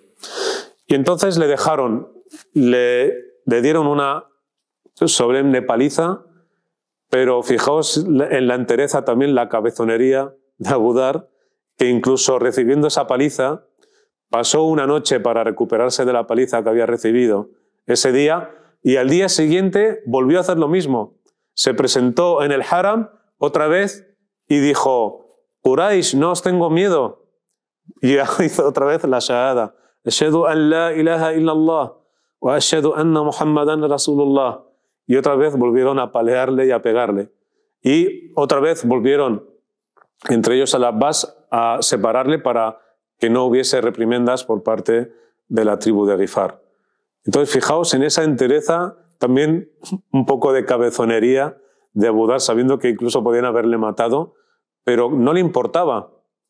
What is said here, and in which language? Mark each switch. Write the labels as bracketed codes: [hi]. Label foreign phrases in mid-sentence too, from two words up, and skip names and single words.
[es] Y entonces le dieron una solemne paliza, pero fijaos en la entereza también, la cabezonería de Abu Dhar, que incluso recibiendo esa paliza, pasó una noche para recuperarse de la paliza que había recibido ese día, y al día siguiente volvió a hacer lo mismo. Se presentó en el Haram otra vez y dijo, Quraysh, no os tengo miedo. Y hizo otra vez la shahada. [ar] أشهد أن لا إله إلا الله وأشهد أن محمدا رسول الله. [es] Y otra vez volvieron a apalearle y a pegarle. Y otra vez volvieron, entre ellos al Abbas, a separarle para que no hubiese reprimendas por parte de la tribu de Ghifar. Entonces, fijaos en esa entereza, también un poco de cabezonería de Abu Dhar, sabiendo que incluso podían haberle matado, pero no le importaba.